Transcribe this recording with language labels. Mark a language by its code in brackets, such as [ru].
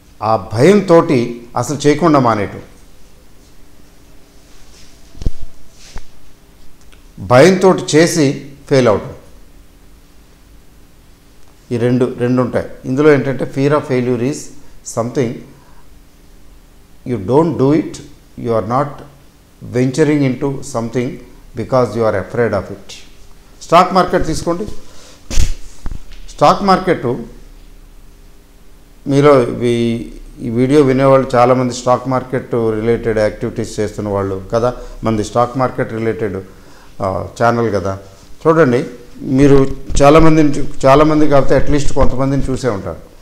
[te] ఆ భయంతో అసలు చేయకుండా మానేయటం, భయంతో చేసి ఫెయిల్ అవటం, ఈ రెండు ఉంటాయి. ఇందులో ఏంటంటే [en] Fear of failure is something you don't do it, you are not venturing into something because you are afraid of it. [te] Stock market తీసుకోండి. స్టాక్ మార్కెట్ మీలో ఈ వీడియో వినేవాళ్ళు చాలామంది స్టాక్ మార్కెట్ రిలేటెడ్ యాక్టివిటీస్ చేస్తున్న వాళ్ళు కదా, మంది స్టాక్ మార్కెట్ రిలేటెడ్ ఛానల్ కదా. చూడండి, మీరు చాలామంది కాకపోతే అట్లీస్ట్ కొంతమందిని చూసే ఉంటారు.